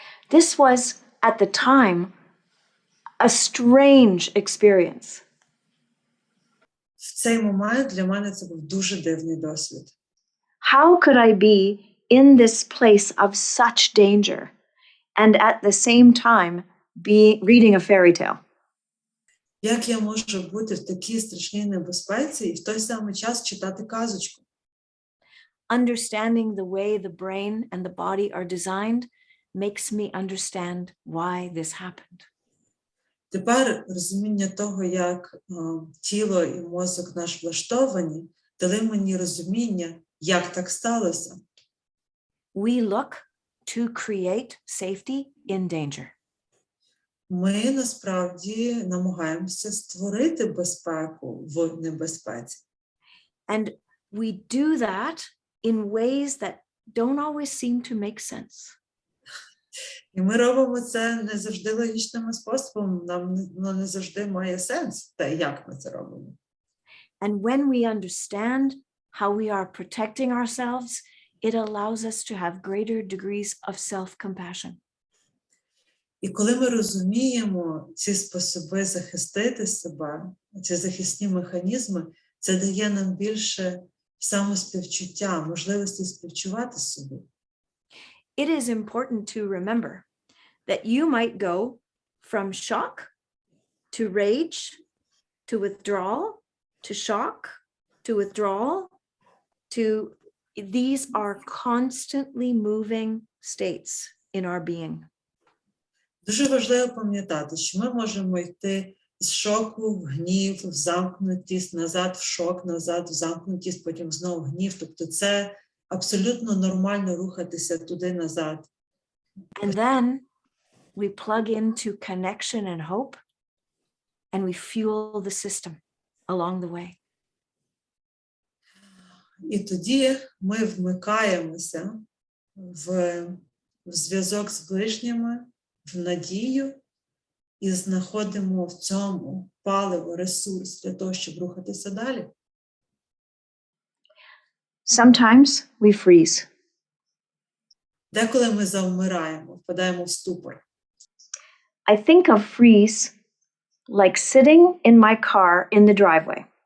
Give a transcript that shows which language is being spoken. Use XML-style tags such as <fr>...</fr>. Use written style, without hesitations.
<en>This was, at the time, a strange experience.</en> <uk>В цей момент для мене це був дуже дивний досвід.</uk> <en>How could I be in this place of such danger and at the same time be reading a fairy tale?</en> <uk>Як я можу бути в такій страшній небезпеці і в той самий час читати казочку?</uk> <en>Understanding the way the brain and the body are designed makes me understand why this happened.</en> <uk>Тепер розуміння того, як тіло і мозок наш влаштовані, дали мені розуміння, як так сталося.</uk> <en>We look to create safety in danger.</en> <uk>Ми насправді намагаємося створити безпеку в небезпеці.</uk> <en>And we do that in ways that don't always seem to make sense.</en> <uk>І ми робимо це не завжди логічним способом, воно не завжди має сенс, те, як ми це робимо.</uk> <en>And when we understand how we are protecting ourselves, it allows us to have greater degrees of self-compassion.</en> <uk>І коли ми розуміємо ці способи захистити себе, ці захисні механізми, це дає нам більше самоспівчуття, можливості співчувати собі.</uk> <en>It is important to remember that you might go from shock to rage to withdrawal to shock to withdrawal to these are constantly moving states in our being.</en> <uk>Дуже важливо пам'ятати, що ми можемо йти з шоку в гнів, в замкнутість, назад в шок, назад в замкнутість, потім знову в гнів. Тобто це абсолютно нормально рухатися туди-назад.</uk> <en>And then we plug into connection and hope, and we fuel the system along the way.</en> <uk>І тоді ми вмикаємося в зв'язок з ближніми, в надію і знаходимо в цьому паливо, ресурс для того, щоб рухатися далі.</uk> <en>Sometimes we freeze.</en> <uk>Деколи ми завмираємо, впадаємо в ступор.</uk> <en>I think of freeze like sitting in my car in the driveway.</en>